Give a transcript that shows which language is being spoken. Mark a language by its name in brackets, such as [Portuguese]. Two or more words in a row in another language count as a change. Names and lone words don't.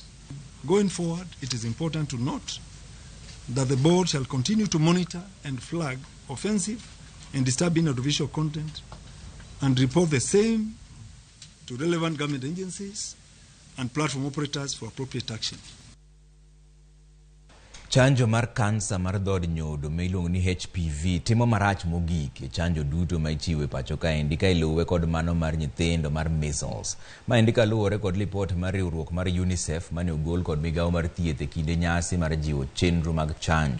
[English] Going forward, it is important to note that the board shall continue to monitor and flag offensive and disturbing audiovisual content and report the same to relevant government agencies and platform operators for appropriate action. [Luo (Kenya and Tanzania)] Chanjo mar kansa mar dhod nyodo miluongo ni HPV timo marach mogik e chanjo duto ma ichiwo e pacho ka endi ka iluwe kod mano mar nyithindo mar measles. Ma endi kaluwore kod lipot mar riwruok mar UNICEF mane ogol kod migawo mar thieth e kinde nyasi mar jiwo chenro mag chanjo.